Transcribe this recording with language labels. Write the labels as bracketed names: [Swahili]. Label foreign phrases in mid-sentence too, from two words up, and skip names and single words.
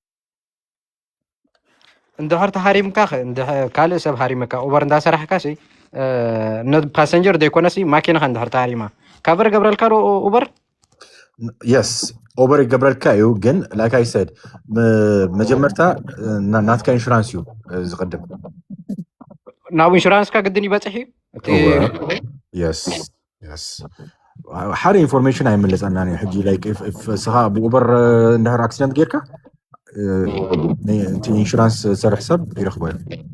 [Tigrinya] እንድሕር ተሃሪምካ ካልእ ሰብ ሃሪምካ ኡበር እንዳሰራሕካ ሲ ፓሰንጀር ዘይኮነሲ ማኪናኻ እንድሕር ተሃሪማ ካቨር ገብረልካ ዶ ኡበር yes ኡበር ይገብረልካ እዩ ግን [English] like I said [Tigrinya] መጀመርታ ናትካ ኢንሹራንስ እዩ ዝቅድም ናብ ኢንሹራንስካ ግድን ይበፅሕ እዩ yes ሓደ ኢንፎርሜሽን ኣይመለፀናኒ ሕጂ ላይክ ስኻ ብኡበር እንድሕር ኣክሲደንት ጌርካ እቲ ኢንሹራንስ ዝሰርሕ ሰብ ይረኽቦ እዩ